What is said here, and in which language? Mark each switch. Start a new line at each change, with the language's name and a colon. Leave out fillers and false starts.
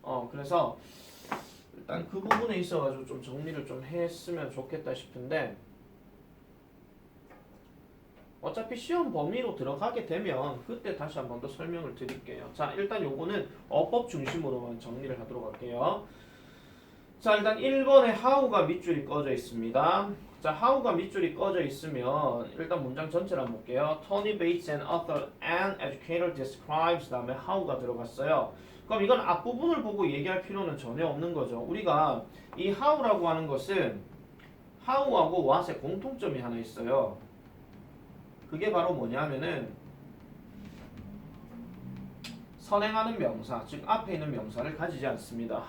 Korean: 그래서 일단 그 부분에 있어가지고 좀 정리를 좀 했으면 좋겠다 싶은데, 어차피 시험 범위로 들어가게 되면 그때 다시 한 번 더 설명을 드릴게요. 자, 일단 요거는 어법 중심으로만 정리를 하도록 할게요. 자, 일단 1번에 how가 밑줄이 꺼져 있습니다. 자, how가 밑줄이 꺼져 있으면 일단 문장 전체를 한번 볼게요.
English: Tony Bates, an author and educator, describes
Korean: 다음에 how가 들어갔어요. 그럼 이건 앞부분을 보고 얘기할 필요는 전혀 없는 거죠. 우리가 이 how라고 하는 것은 how하고 what의 공통점이 하나 있어요. 그게 바로 뭐냐면은 선행하는 명사, 즉 앞에 있는 명사를 가지지 않습니다.